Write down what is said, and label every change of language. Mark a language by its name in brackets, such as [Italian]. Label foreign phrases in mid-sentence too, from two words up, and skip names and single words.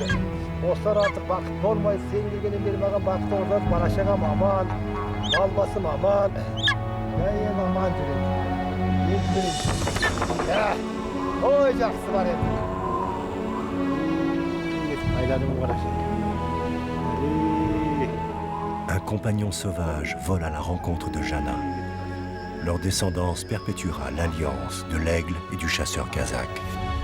[Kazakh] Осылар artık бақыт болмайды, сен келгеннен бері маған бақыт орнады, бала шағам аман, мал басым аман. Мен аман жүрем. Ой, жақсы бар еді. Айладым қарашы. [French] Un compagnon sauvage vole à la rencontre de Jana. Leur descendance perpétuera l'alliance de l'aigle et du chasseur kazakh.